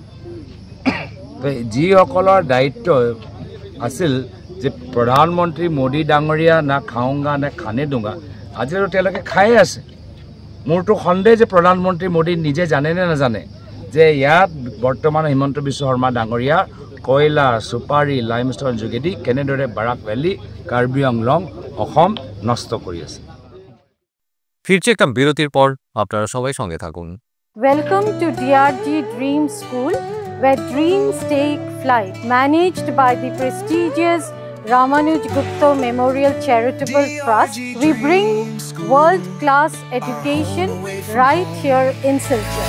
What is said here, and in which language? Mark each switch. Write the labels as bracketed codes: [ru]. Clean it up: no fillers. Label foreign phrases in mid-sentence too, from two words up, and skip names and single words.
[as] যিসকলৰ দায়িত্ব আছিল যে প্ৰধানমন্ত্ৰী মোদী ডাঙৰীয়া [hi] ना खाऊँगा न खाने दूँगा, [as] আজিও তেওঁলোকে খায়ে আছে। মোৰতো সন্দেহ যে প্ৰধানমন্ত্ৰী মোদী নিজে জানে নে নাজানে যে ইয়াত বৰ্তমান হিমন্ত বিশ্ব শৰ্মা ডাঙৰীয়া কয়লা, চুপাৰী, লাইমষ্টন যোগেদি কেনেদৰে বৰাক ভেলী, কাৰ্বি আংলং, অসম নষ্ট কৰি আছে। [bn] ফিরছে একটা বিরতির পর, আপনারা সবাই সঙ্গে থাকুন। [en] Welcome to DRG Dream School, where dreams take flight. Managed by the prestigious Ramanuj Gupta Memorial Charitable Trust, we bring world-class education right here in Silchar.